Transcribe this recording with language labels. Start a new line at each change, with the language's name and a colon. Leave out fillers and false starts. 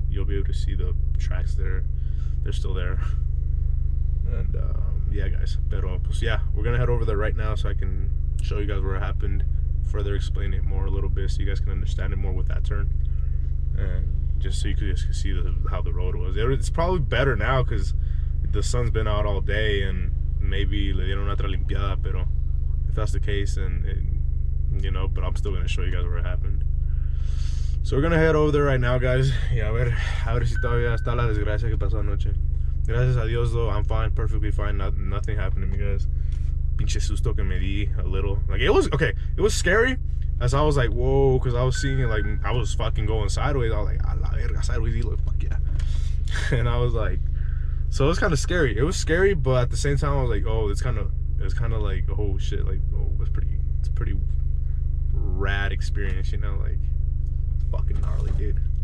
English: You'll be able to see the tracks there. They're still there. And yeah, guys, pero pues yeah, we're gonna head over there right now so I can show you guys where it happened, further explain it more a little bit so you guys can understand it more with that turn, and just so you guys can see how the road was. It's probably better now because the sun's been out all day, and maybe le dieron otra limpiada, pero if that's the case, and you know, but I'm still gonna show you guys where it happened. So we're gonna head over there right now, guys.
Spanish: Yeah, a ver si todavía está la desgracia que pasó anoche.
English: Gracias a Dios though, I'm fine, perfectly fine. Nothing happened to me, guys. Pinche susto que me di a little. Like, it was okay. It was scary. As I was like, whoa, because I was seeing it, like, I was fucking going sideways. I was like, a la verga, sideways, like, fuck yeah. And I was like, so it was kind of scary. It was scary, but at the same time, I was like, oh, it was kind of like, oh shit, like, oh, it's a pretty rad experience, you know, like, fucking gnarly, dude.